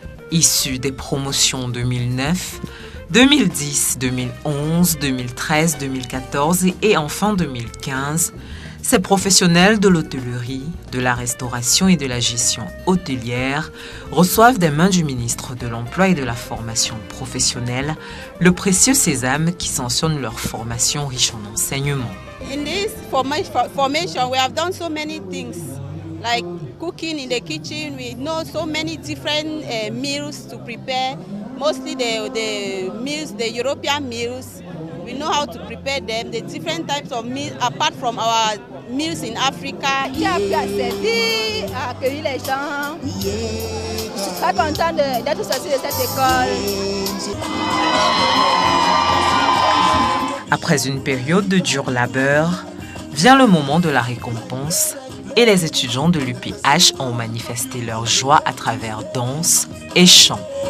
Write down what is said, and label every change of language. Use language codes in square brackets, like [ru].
[fr] Issus des promotions 2009, 2010, 2011, 2013, 2014 et enfin 2015, ces professionnels de l'hôtellerie, de la restauration et de la gestion hôtelière reçoivent des mains du ministre de l'Emploi et de la Formation professionnelle le précieux sésame qui sanctionne leur formation riche en enseignements. [en] In this formation, we have done so many things, like cooking in the kitchen. We know so many different meals to prepare, mostly the meals, the European meals. We know how to prepare them, the different types of meals, apart from our meals in Africa. [fr] Qui a pu servir, à accueillir les gens. Je suis très contente d'être sortie de cette école. Après une période de dur labeur, vient le moment de la récompense et les étudiants de l'UPH ont manifesté leur joie à travers danse et chant.